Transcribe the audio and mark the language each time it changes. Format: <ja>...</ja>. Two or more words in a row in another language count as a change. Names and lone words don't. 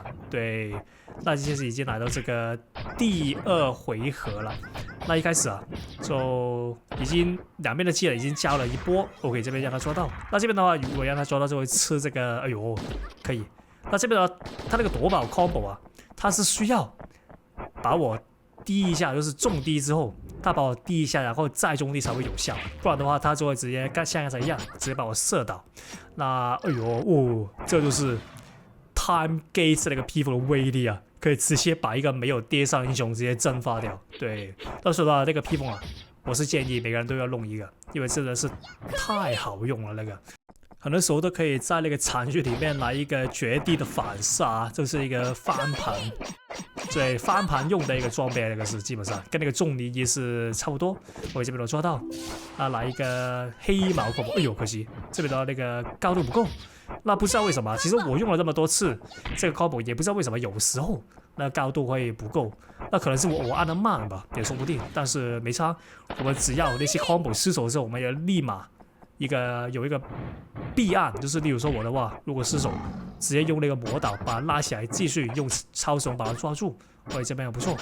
<zh>对，那其實已經來到這個第2回合了。那一開始啊就已經兩邊的技能已經交了一波 ，OK， 這邊讓他抓到。那這邊的話，如果讓他抓到就會吃這個，哎呦，可以。那這邊的話，他那個奪寶 combo 啊，他是需要把我滴一下，就是中滴之後，他把我滴一下，然後再中滴才會有效，不然的話他就會直接像剛才一樣，直接把我射倒。那哎呦哦，這就是 Time Gate 那個披風的威力啊，可以直接把一個沒有跌上英雄直接蒸發掉。對，到時候的那個披風啊，我是建議每個人都要弄一個，因為真的是太好用了那個。很多時候都可以在那個場域裡面來一個絕地的反殺，這是一個翻盤，對，翻盤用的一個裝備，那個是基本上跟那個重力也是差不多。我這邊都抓到，啊，來一個黑毛 combo，哎呦，可惜這邊的那個高度不夠。那不知道為什麼，其實我用了這麼多次這個 combo， 也不知道為什麼有時候那高度會不夠，那可能是我按的慢吧，也說不定。但是沒差，我們只要那些 combo 失手的时候，我們也立馬有一個避案，就是例如說我的話，如果失手，直接用那個魔導把它拉起來，繼續用超手把它抓住，所以這邊也不錯。</zh>